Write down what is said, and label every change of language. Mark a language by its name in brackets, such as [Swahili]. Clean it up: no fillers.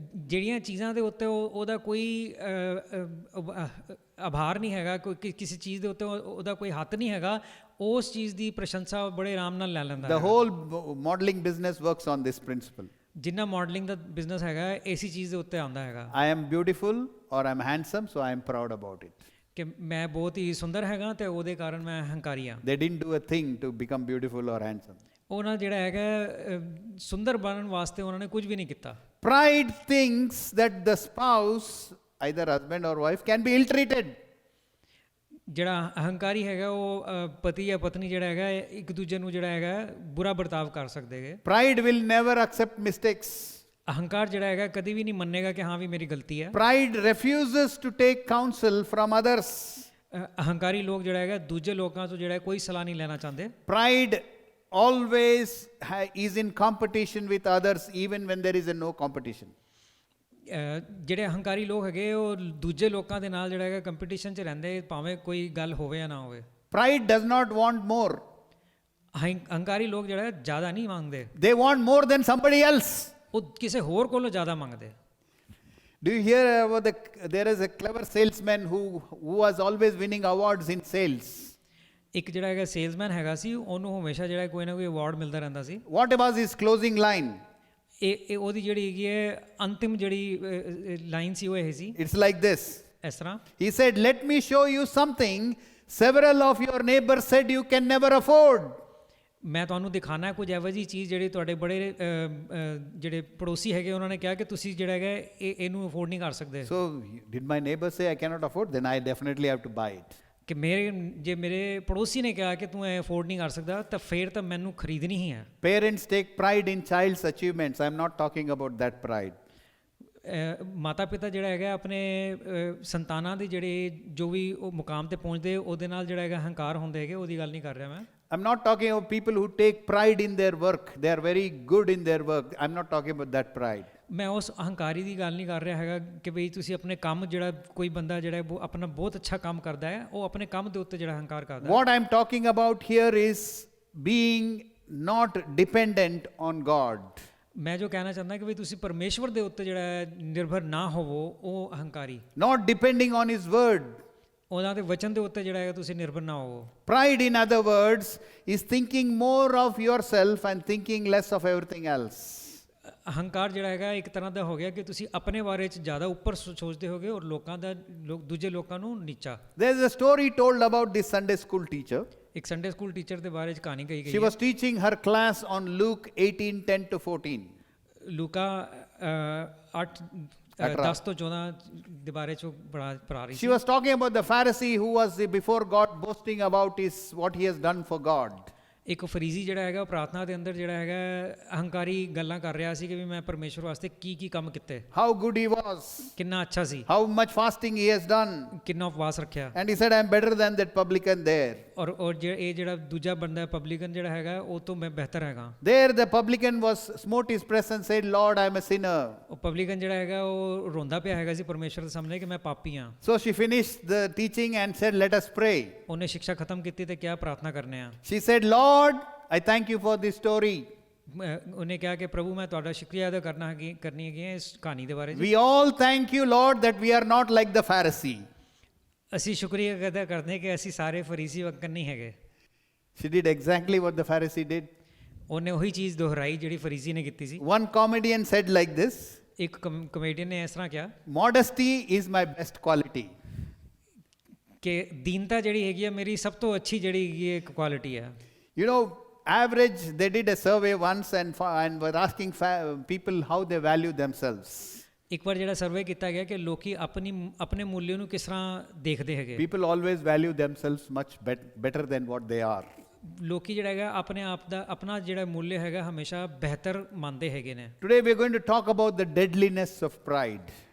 [Punjabi] ਜਿਹੜੀਆਂ ਚੀਜ਼ਾਂ ਦੇ ਉੱਤੇ ਉਹਦਾ ਕੋਈ ਆਭਾਰ ਨਹੀਂ ਹੈਗਾ, ਕੋਈ ਕਿਸੇ ਚੀਜ਼ ਦੇ ਉੱਤੇ ਉਹਦਾ ਕੋਈ ਹੱਥ ਨਹੀਂ ਹੈਗਾ, ਉਸ ਚੀਜ਼ ਦੀ ਪ੍ਰਸ਼ੰਸਾ ਬੜੇ ਆਰਾਮ ਨਾਲ ਲੈ ਲੈਂਦਾ। [English] The whole modeling business works on this principle. [Punjabi] ਜਿੰਨਾ ਮਾਡਲਿੰਗ ਦਾ ਬਿਜ਼ਨਸ ਹੈਗਾ ਇਸੀ ਚੀਜ਼ ਦੇ ਉੱਤੇ ਆਉਂਦਾ ਹੈਗਾ। [English] I am beautiful or I am handsome, so I am proud about it. [Punjabi] ਕਿ ਮੈਂ ਬਹੁਤ ਹੀ ਸੁੰਦਰ ਹੈਗਾ ਤੇ ਉਹਦੇ ਕਾਰਨ ਮੈਂ ਹੰਕਾਰੀ ਹਾਂ। [English] They didn't do a thing to become beautiful or handsome. [Punjabi] ਉਹਨਾਂ ਜਿਹੜਾ ਹੈਗਾ ਸੁੰਦਰ ਬਣਨ ਵਾਸਤੇ ਉਹਨਾਂ ਨੇ ਕੁਝ ਵੀ ਨਹੀਂ ਕੀਤਾ। [English] Pride thinks that the spouse, either husband or wife, can be ill-treated. [Punjabi] ਜਿਹੜਾ ਅਹੰਕਾਰੀ ਹੈਗਾ ਉਹ ਪਤੀ ਜਾਂ ਪਤਨੀ ਜਿਹੜਾ ਹੈਗਾ ਇੱਕ ਦੂਜੇ ਨੂੰ ਜਿਹੜਾ ਹੈਗਾ ਬੁਰਾ ਵਰਤਾਵ ਕਰ ਸਕਦੇ ਹੈਗੇ। [English] Pride will never accept mistakes. [Punjabi] ਅਹੰਕਾਰ ਜਿਹੜਾ ਹੈਗਾ ਕਦੀ ਵੀ ਨਹੀਂ ਮੰਨੇਗਾ ਕਿ ਹਾਂ ਵੀ ਮੇਰੀ ਗਲਤੀ ਹੈ। [English] Pride refuses to take counsel from others. [Punjabi] ਅਹੰਕਾਰੀ ਲੋਕ ਜਿਹੜਾ ਹੈਗਾ ਦੂਜੇ ਲੋਕਾਂ ਤੋਂ ਜਿਹੜਾ ਕੋਈ ਸਲਾਹ ਨਹੀਂ ਲੈਣਾ ਚਾਹੁੰਦੇ। [English] Pride always is in competition with others even when there is a no competition. [Punjabi] ਜਿਹੜੇ ਅਹੰਕਾਰੀ ਲੋਕ ਹੈਗੇ ਉਹ ਦੂਜੇ ਲੋਕਾਂ ਦੇ ਨਾਲ ਜਿਹੜਾ ਹੈਗਾ ਕੰਪੀਟੀਸ਼ਨ 'ਚ ਰਹਿੰਦੇ, ਭਾਵੇਂ ਕੋਈ ਗੱਲ ਹੋਵੇ ਜਾਂ ਨਾ ਹੋਵੇ। [English] Pride does not want more. [Punjabi] ਅਹੰਕਾਰੀ ਲੋਕ ਜਿਹੜਾ ਜ਼ਿਆਦਾ ਨਹੀਂ ਮੰਗਦੇ, [English] They want more than somebody else. [Punjabi] ਉਹ ਕਿਸੇ ਹੋਰ ਕੋਲੋਂ ਜ਼ਿਆਦਾ ਮੰਗਦੇ। [English] Do you hear about there is a clever salesman who was always winning awards in sales. [Punjabi] ਇੱਕ ਜਿਹੜਾ ਹੈਗਾ ਸੇਲਸਮੈਨ ਹੈਗਾ ਸੀ, ਉਹਨੂੰ ਹਮੇਸ਼ਾ ਜਿਹੜਾ ਕੋਈ ਨਾ ਕੋਈ ਅਵਾਰਡ ਮਿਲਦਾ ਰਹਿੰਦਾ ਸੀ। [English] What was his closing line? [Punjabi] ਇਹ ਉਹਦੀ ਜਿਹੜੀ ਹੈਗੀ ਹੈ ਅੰਤਿਮ ਜਿਹੜੀ ਲਾਈਨ ਸੀ ਉਹ ਇਹ ਸੀ। [English] It's like this. [Punjabi] ਇਸ ਤਰ੍ਹਾਂ [English] He said, "Let me show you something several of your neighbors said you can never afford." [Punjabi] ਮੈਂ ਤੁਹਾਨੂੰ ਦਿਖਾਣਾ ਹੈ ਕੁਝ ਇਹੋ ਜਿਹੀ ਚੀਜ਼ ਜਿਹੜੀ ਤੁਹਾਡੇ ਬੜੇ ਜਿਹੜੇ ਪੜੋਸੀ ਹੈਗੇ ਉਹਨਾਂ ਨੇ ਕਿਹਾ ਕਿ ਤੁਸੀਂ ਜਿਹੜਾ ਹੈਗਾ ਇਹਨੂੰ ਅਫੋਰਡ ਨਹੀਂ ਕਰ ਸਕਦੇ। [English] So did my neighbor say I cannot afford? Then I definitely have to buy it. [Punjabi] ਕਿ ਜੇ ਮੇਰੇ ਪੜੋਸੀ ਨੇ ਕਿਹਾ ਕਿ ਤੂੰ ਇਹ ਅਫੋਰਡ ਨਹੀਂ ਕਰ ਸਕਦਾ ਤਾਂ ਫਿਰ ਤਾਂ ਮੈਨੂੰ ਖਰੀਦਣੀ ਹੀ ਹੈ। [English] Parents take pride in child's achievements. I am not talking about that pride. [Punjabi] ਮਾਤਾ ਪਿਤਾ ਜਿਹੜਾ ਹੈਗਾ ਆਪਣੇ ਸੰਤਾਨਾਂ ਦੀ ਜਿਹੜੇ ਜੋ ਵੀ ਉਹ ਮੁਕਾਮ ਤੇ ਪਹੁੰਚਦੇ ਉਹਦੇ ਨਾਲ ਜਿਹੜਾ ਹੈਗਾ ਹੰਕਾਰ ਹੁੰਦੇ ਹੈਗੇ, ਉਹਦੀ ਗੱਲ ਨਹੀਂ ਕਰ ਰਿਹਾ ਮੈਂ। [English] I'm not talking about people who take pride in their work. They are very good in their work. I'm not talking about that pride. [Punjabi] ਮੈਂ ਉਸ ਅਹੰਕਾਰੀ ਦੀ ਗੱਲ ਨਹੀਂ ਕਰ ਰਿਹਾ ਹੈਗਾ ਕਿ ਬਈ ਤੁਸੀਂ ਆਪਣੇ ਕੰਮ ਜਿਹੜਾ ਕੋਈ ਬੰਦਾ ਜਿਹੜਾ ਹੈ ਉਹ ਆਪਣਾ ਬਹੁਤ ਅੱਛਾ ਕੰਮ ਕਰਦਾ ਹੈ ਉਹ ਆਪਣੇ ਕੰਮ ਦੇ ਉੱਤੇ ਜਿਹੜਾ ਹੰਕਾਰ ਕਰਦਾ ਹੈ। [English] What I'm talking about here is being not dependent on God. [Punjabi] ਮੈਂ ਜੋ ਕਹਿਣਾ ਚਾਹੁੰਦਾ ਕਿ ਵੀ ਤੁਸੀਂ ਪਰਮੇਸ਼ਵਰ ਦੇ ਉੱਤੇ ਜਿਹੜਾ ਹੈ ਨਿਰਭਰ ਨਾ ਹੋਵੋ, ਉਹ ਅਹੰਕਾਰੀ। [English] Not depending on His word. [Punjabi] ਉਹਨਾਂ ਦੇ ਵਚਨ ਦੇ ਉੱਤੇ ਜਿਹੜਾ ਹੈ ਤੁਸੀਂ ਨਿਰਭਰ ਨਾ ਹੋਵੋ। [English] Pride, in other words, is thinking more of yourself and thinking less of everything else. [Punjabi] ਅਹੰਕਾਰ ਜਿਹੜਾ ਹੈਗਾ ਇੱਕ ਤਰ੍ਹਾਂ ਦਾ ਹੋ ਗਿਆ ਕਿ ਤੁਸੀਂ ਆਪਣੇ ਬਾਰੇ 'ਚ ਜ਼ਿਆਦਾ ਉੱਪਰ ਸੋਚਦੇ ਹੋਗੇ ਔਰ ਲੋਕਾਂ ਦਾ ਦੂਜੇ ਲੋਕਾਂ ਨੂੰ ਨੀਚਾ। [English] There is a story told about this Sunday school teacher. [Punjabi] ਇੱਕ ਸੰਡੇ ਸਕੂਲ ਟੀਚਰ ਦੇ ਬਾਰੇ 'ਚ ਕਹਾਣੀ ਕਹੀ [English] She [Punjabi] ਗਈ [English] was teaching her class on Luke 18:10 to 14. [Punjabi] ਲੂਕਾ 10 ਤੋਂ 14 ਦੇ ਬਾਰੇ 'ਚ ਪੜ੍ਹਾ ਰਹੀ [English] She [Punjabi] ਸੀ। [English] was talking about the Pharisee who was before God boasting about what he has done for God. [Punjabi] ਇੱਕ ਫਰੀਜ਼ੀ ਜਿਹੜਾ ਹੈਗਾ ਉਹ ਪ੍ਰਾਰਥਨਾ ਦੇ ਅੰਦਰ ਜਿਹੜਾ ਹੈਗਾ ਅਹੰਕਾਰੀ ਗੱਲਾਂ ਕਰ ਰਿਹਾ ਸੀ ਕਿ ਵੀ ਮੈਂ ਪਰਮੇਸ਼ਵਰ ਵਾਸਤੇ ਕੀ ਕੰਮ ਕੀਤੇ, [English] How good he was, [Punjabi] ਕਿੰਨਾ ਅੱਛਾ ਸੀ, [English] how much fasting he has done. [Punjabi] ਕਿੰਨਾ ਉਪਵਾਸ ਰੱਖਿਆ। [English] And he said, I'm better than that publican there. [Punjabi] ਔਰ ਇਹ ਜਿਹੜਾ ਦੂਜਾ ਬੰਦਾ ਪਬਲਿਕਨ ਜਿਹੜਾ ਹੈਗਾ ਉਹ ਤੋਂ ਮੈਂ ਬਿਹਤਰ ਹੈਗਾ। [English] There the publican was smote his breast and said, Lord, I'm a sinner. [Punjabi] ਉਹ ਪਬਲਿਕਨ ਜਿਹੜਾ ਹੈਗਾ ਉਹ ਰੋਂਦਾ ਪਿਆ ਹੈਗਾ ਸੀ ਪਰਮੇਸ਼ਵਰ ਦੇ ਸਾਹਮਣੇ ਕਿ ਮੈਂ ਪਾਪੀ ਹਾਂ। [English] So she finished the teaching and said, let us pray. [Punjabi] ਉਹਨੇ ਸਿੱਖਿਆ ਖਤਮ ਕੀਤੀ ਤੇ ਕਿਹਾ ਪ੍ਰਾਰਥਨਾ ਕਰਨੇ ਆ। [English] She said, Lord, I thank you for this story. [Punjabi] ਉਹਨੇ ਕਿਹਾ ਕਿ ਪ੍ਰਭੂ ਮੈਂ ਤੁਹਾਡਾ ਸ਼ੁਕਰੀਆ ਅਦਾ ਕਰਨੀ ਹੈਗੀ ਹੈ ਇਸ ਕਹਾਣੀ ਦੇ ਬਾਰੇ 'ਚ। [English] We all thank you, Lord, that we are not like the Pharisee. [Punjabi] ਅਸੀਂ ਸ਼ੁਕਰੀਆ ਅਦਾ ਕਰਦੇ ਕਿ ਅਸੀਂ ਸਾਰੇ ਫਰੀਸੀ ਵਕਨ ਨਹੀਂ ਹੈਗੇ। [English] She did exactly what the Pharisee did. [Punjabi] ਉਹਨੇ ਉਹੀ ਚੀਜ਼ ਦੁਹਰਾਈ ਜਿਹੜੀ ਫਰੀਸੀ ਨੇ ਕੀਤੀ ਸੀ। [English] One comedian said like this, [Punjabi] ਇੱਕ ਕਮੇਡੀਅਨ ਨੇ ਇਸ ਤਰ੍ਹਾਂ ਕਿਹਾ [English] modesty is my best quality. [Punjabi] ਕਿ ਦੀਨਤਾ ਜਿਹੜੀ ਹੈਗੀ ਹੈ ਮੇਰੀ ਸਭ ਤੋਂ ਅੱਛੀ ਜਿਹੜੀ ਹੈਗੀ ਹੈ ਇੱਕ ਕੁਆਲਿਟੀ ਹੈ। [English] You know, average, they did a survey once and were asking people how they value themselves. [Punjabi] ਇੱਕ ਵਾਰ ਜਿਹੜਾ ਸਰਵੇ ਕੀਤਾ ਗਿਆ ਕਿ ਲੋਕੀ ਆਪਣੇ ਮੁੱਲ ਨੂੰ ਕਿਸ ਤਰ੍ਹਾਂ ਦੇਖਦੇ ਹੈਗੇ। [English] People always value themselves much better than what they are. [Punjabi] ਲੋਕੀ ਜਿਹੜਾ ਹੈਗਾ ਆਪਣੇ ਆਪ ਦਾ ਆਪਣਾ ਜਿਹੜਾ ਮੁੱਲ ਹੈਗਾ ਹਮੇਸ਼ਾ ਬਿਹਤਰ ਮੰਨਦੇ ਹੈਗੇ ਨੇ। [English] Today we are going to talk about the deadliness of pride.